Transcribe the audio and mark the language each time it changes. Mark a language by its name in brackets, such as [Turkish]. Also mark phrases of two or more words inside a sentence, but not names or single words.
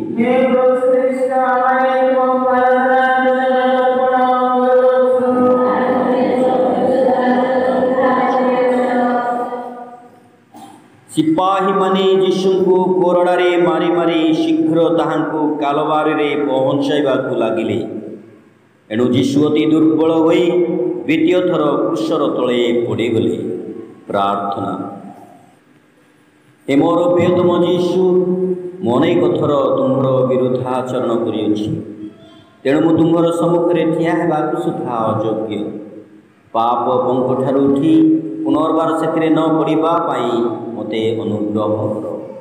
[Odia] ସିପାହୀ ମାନେ ଯୀଶୁ କୁ କୋରଡ଼ାରେ ମାରି ମାରି ଶୀଘ୍ର ତାହାଙ୍କୁ କାଲଭାରୀ ରେ ପହଞ୍ଚାଇବାକୁ ଲାଗିଲେ। ଏଣୁ ଯୀଶୁ ଅତି ଦୁର୍ବଳ ହୋଇ ଦ୍ୱିତୀୟ ଥର କ୍ରୁଶର ତଳେ ପଡ଼ିଗଲେ। ପ୍ରାର୍ଥନା। ହେ ମୋର ପ୍ରିୟତମ ଯୀଶୁ, ମୁଁ ଅନେକ ଥର ତୁମ୍ଭର ବିରୁଦ୍ଧାଚରଣ କରିଛି, ତେଣୁ ମୁଁ ତୁମ୍ଭର ସମ୍ମୁଖେ ଠିଆ ହେବାକୁ ସୁଦ୍ଧା ଅଯୋଗ୍ୟ। ପାପ ପଙ୍କଠାରୁ ଉଠି ପୁନର୍ବାର ସେ ନ ପଡ଼ିବା ପାଇଁ ମୋତେ ଅନୁଗ୍ରହ କର।